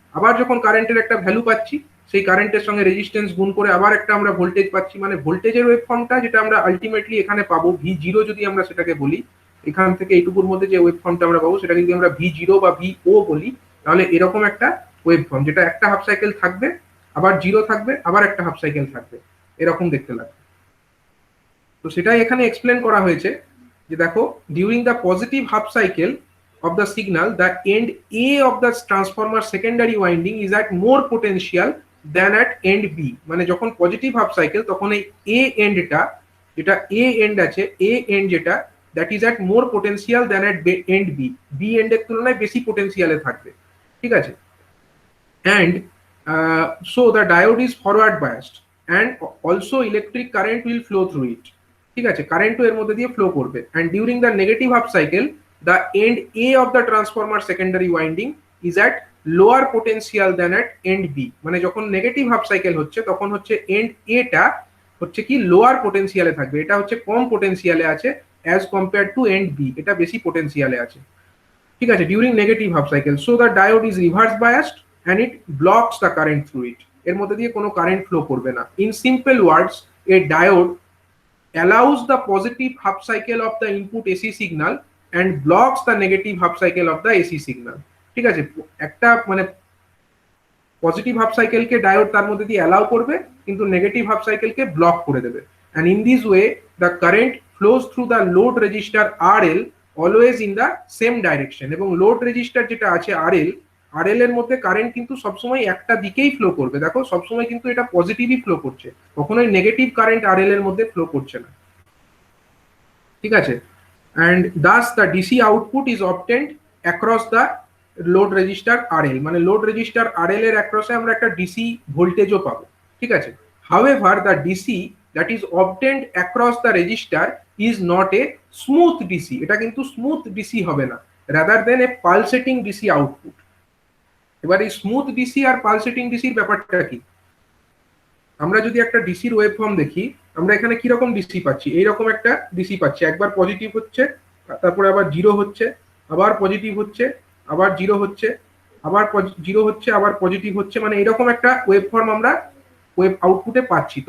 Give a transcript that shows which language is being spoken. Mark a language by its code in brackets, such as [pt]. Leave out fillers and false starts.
[bn] আবার যখন কারেন্টের একটা ভ্যালু পাচ্ছি, সেই কারেন্টের সঙ্গে রেজিস্ট্যান্স গুণ করে আবার একটা আমরা ভোল্টেজ পাচ্ছি, মানে ভোল্টেজের ওয়েভ ফর্মটা যেটা আমরা আলটিমেটলি এখানে পাবো ভি জিরো যদি আমরা সেটাকে বলি, এখান থেকে এইটুকুর মধ্যে যে ওয়েভ ফর্মটা আমরা পাবো সেটা যদি আমরা ভি জিরো বা ভি ও বলি, তাহলে এরকম একটা ওয়েভ ফর্ম, যেটা একটা হাফ সাইকেল থাকবে, আবার জিরো থাকবে, আবার একটা হাফ সাইকেল থাকবে, এরকম দেখতে লাগবে। তো সেটাই এখানে এক্সপ্লেন করা হয়েছে যে দেখো, [en] During the positive half cycle of the signal, the end A of the transformer secondary winding is at more potential than at end B। [bn] মানে যখন পজিটিভ হাফ সাইকেল, তখন এই A এন্ডটা, যেটা A এন্ড আছে, A এন্ড যেটা, [en] that is at more potential than at end B, [bn] B এন্ডের তুলনায় বেশি পোটেনশিয়ালে থাকবে, ঠিক আছে। [en] and so the diode is forward biased and also electric current will flow through it, [bn] ঠিক আছে, কারেন্টও এর মধ্যে দিয়ে ফ্লো করবে। [en] And during the negative half cycle, the end A of the transformer secondary winding is at lower potential than at end B। [bn] মানে যখন negative half cycle হচ্ছে, তখন হচ্ছে এন্ড A টা হচ্ছে কি লোয়ার পোটেনশিয়ালে থাকবে, এটা হচ্ছে কম পোটেনশিয়ালে আছে [en] as compare to end B, [bn] এটা বেশি পোটেনশিয়ালে আছে, ঠিক আছে, during negative half cycle. [en] so the diode is reverse biased and it blocks the current through it, [bn] এর মধ্যে দিয়ে কোনো কারেন্ট ফ্লো করবে না। [en] in simple words, a diode allows the positive half cycle of the input AC signal and blocks the negative half cycle of the AC signal, [bn] ঠিক আছে, একটা মানে পজিটিভ হাফ সাইকেলকে ডায়োড তার মধ্যে দিয়ে অ্যালাউ করবে, কিন্তু নেগেটিভ হাফ সাইকেলকে ব্লক করে দেবে। [en] and in this way the current flows through the load resistor RL always in the same direction। [bn] এবং লোড রেজিস্টার যেটা আছে RL, RL এর মধ্যে কারেন্ট কিন্তু সবসময় একটা দিকেই ফ্লো করবে, দেখো সবসময় কিন্তু এটা পজিটিভই ফ্লো করছে, কখনোই নেগেটিভ কারেন্ট RL এর মধ্যে ফ্লো করছে না, ঠিক আছে। [en] and thus the DC output is obtained across the load resistor RL, [bn] মানে লোড রেজিস্টার RL এর অ্যাক্রসে আমরা একটা ডিসি ভোল্টেজও পাবো, ঠিক আছে। [en] however the DC that is obtained across the resistor is not a smooth DC, [bn] এটা কিন্তু স্মুথ ডিসি হবে না, [en] rather than a pulsating DC output। [bn] এবার এই স্মুথ ডিসি আর পালসেটিং ডিসির ব্যাপারটা কি, আমরা যদি একটা ডিসির ওয়েভ ফর্ম দেখি, আমরা এখানে কি রকম ডিসি পাচ্ছি, এইরকম একটা ডিসি পাচ্ছি, একবার পজিটিভ হচ্ছে, তারপরে আবার জিরো হচ্ছে, আবার পজিটিভ হচ্ছে, আবার জিরো হচ্ছে, আবার জিরো হচ্ছে, আবার পজিটিভ হচ্ছে, মানে এরকম একটা ওয়েভ ফর্ম আমরা ওয়েভ আউটপুটে পাচ্ছি।